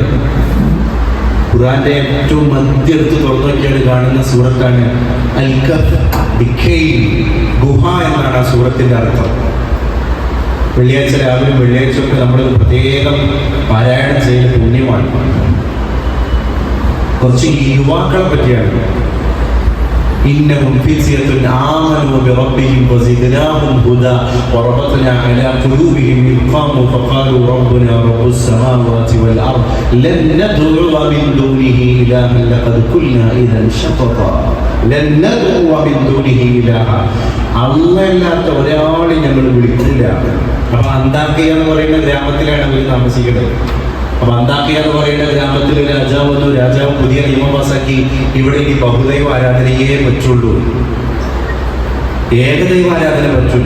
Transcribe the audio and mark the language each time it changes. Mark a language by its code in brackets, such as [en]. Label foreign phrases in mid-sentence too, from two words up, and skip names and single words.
[ml] ഖുർആന്റെ ഏറ്റവും മധ്യടുത്ത് തുറന്നു നോക്കിയാണ് കാണുന്ന സൂറത്താണ് അൽ കഹ്ഫ്, ഗുഹ എന്നാണ് ആ സൂറത്തിന്റെ അർത്ഥം. വെള്ളിയാഴ്ച രാവിലെ വെള്ളിയാഴ്ചയൊക്കെ നമ്മൾ പ്രത്യേകം പാരായണം ചെയ്യുന്ന പുണ്യമാണ്. കുറച്ച് യുവാക്കളെ പറ്റിയാണ്. [ar] إنهم فتية آمنوا بربهم وزدناهم هدى وربطنا على قلوبهم إذ قاموا فقالوا ربنا رب السماوات والأرض لن ندعو من دونه إلها لقد قلنا إذا شططا لن ندعو من دونه إلها. [ml] അല്ലാത്ത ഒരാളെ ഞങ്ങൾ വിളിക്കില്ല. അപ്പൊ അന്താക്കിയ എന്ന് പറയുന്ന ഗ്രാമത്തിലാണ് അവർ താമസിക്കുന്നത്. അപ്പൊ അന്താക്കിയ എന്ന് പറയുന്ന ഗ്രാമത്തിൽ രാജാവ് വന്നു. രാജാവ് പുതിയ നിയമം പാസാക്കി, ഇവിടെ ഇനി ബഹുദൈവ ആരാധനയേ പറ്റുള്ളൂ, ഏകദൈവ ആരാധന പറ്റില്ല.